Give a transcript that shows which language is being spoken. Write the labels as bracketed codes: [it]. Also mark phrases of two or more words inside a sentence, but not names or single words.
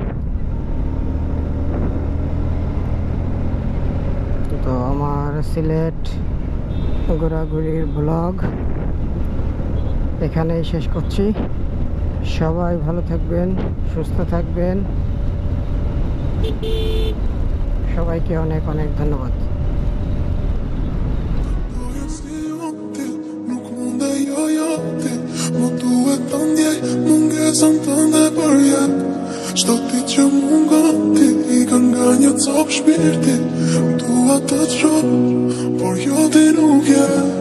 [bn] তো আমার সিলেট ঘোরাঘুরির ব্লগ এখানেই শেষ করছি। সবাই ভালো থাকবেন, সুস্থ থাকবেন। সবাইকে অনেক অনেক ধন্যবাদ। [sq] Çdo ditë që mungon ti, i ka nga një copë shpirti. Dua të të shoh, por jo ti nuk je.